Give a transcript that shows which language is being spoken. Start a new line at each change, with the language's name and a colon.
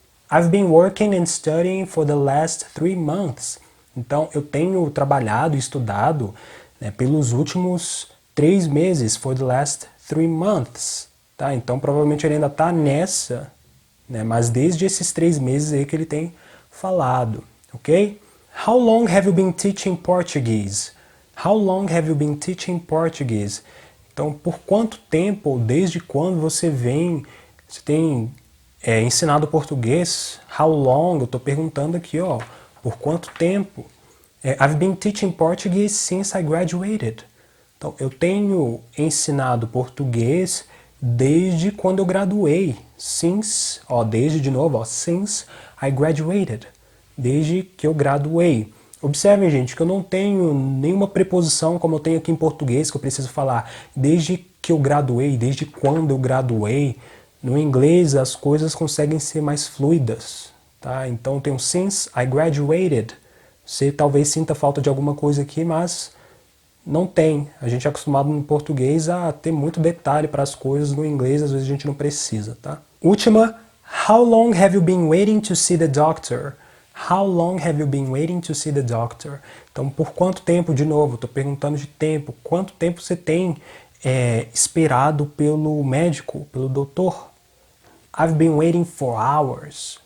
English: I've been working and studying for the last 3 months.
Portuguese: Então, eu tenho trabalhado e estudado, né, pelos últimos 3 meses.
English: For the last 3 months.
Portuguese: Tá? Então, provavelmente ele ainda está nessa, né, mas desde esses 3 meses aí que ele tem falado. Ok?
English: How long have you been teaching Portuguese? How long have you been teaching Portuguese?
Portuguese: Então, por quanto tempo, ou desde quando você tem ensinado português?
English: How long?
Portuguese: Eu estou perguntando aqui, ó, por quanto tempo?
English: I've been teaching Portuguese since I graduated.
Portuguese: Então, eu tenho ensinado português desde quando eu graduei. Since, ó, desde de novo, ó,
English: since I graduated.
Portuguese: Desde que eu graduei. Observem, gente, que eu não tenho nenhuma preposição como eu tenho aqui em português, que eu preciso falar desde que eu graduei, desde quando eu graduei. No inglês, as coisas conseguem ser mais fluidas, tá? Então, eu tenho
English: since I graduated.
Portuguese: Você talvez sinta falta de alguma coisa aqui, mas não tem. A gente é acostumado no português a ter muito detalhe para as coisas, no inglês às vezes a gente não precisa, tá?
English: Última, how long have you been waiting to see the doctor? How long have you been waiting to see the doctor?
Portuguese: Então, por quanto tempo, de novo, estou perguntando de tempo, quanto tempo você tem esperado pelo médico, pelo doutor?
English: I've been waiting for hours.